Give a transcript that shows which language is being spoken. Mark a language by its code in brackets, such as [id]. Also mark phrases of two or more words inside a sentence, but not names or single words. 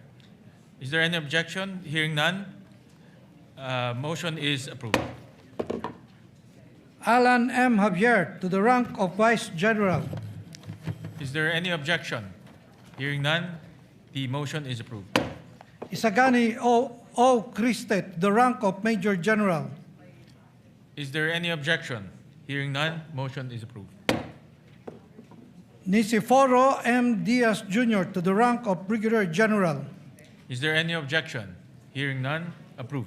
[en] Is there any objection? Hearing none. Motion is approved. Alan M. Javier to the rank of Vice General. Is there any objection? Hearing none, the motion is approved. Isagani O. Criste to the rank of Major General. Is there any objection? Hearing none, motion is approved. Niceforo M. Diaz Jr. to the rank of Brigadier General. Is there any objection? Hearing none, approved.